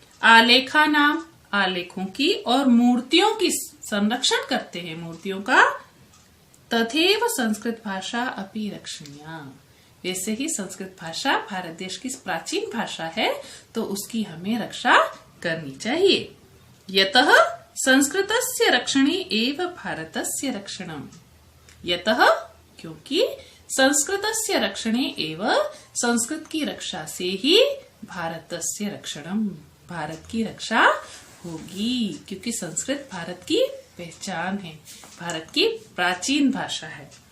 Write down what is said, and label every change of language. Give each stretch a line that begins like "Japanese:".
Hindi: आलेखा नाम, आलेखों की और मूर्तियों की संरक्षण करते हैं, मूर्तियों का।
Sanskrit: तथैव संस्कृत भाषा अपि रक्षणीया,
Hindi: वैसे ही संस्कृत भाषा भारत देश की प्राचीन भाषा है, तो उसकी हमें रक्षा करनी चाहिए।
Sanskrit: यतः संस्कृतस्य रक्षणे एव भारतस्य रक्षणम्।
Hindi: यतः, क्योंकि
Sanskrit: संस्कृतस्य रक्षणे एव,
Hindi: संस्कृत की रक्षा से ही
Sanskrit: भारतस्य रक्षणम्,
Hindi: भारत की रक्षा होगी। क्योंकि संस्कृत भारत की पहचान है, भारत की प्राचीन भाषा है।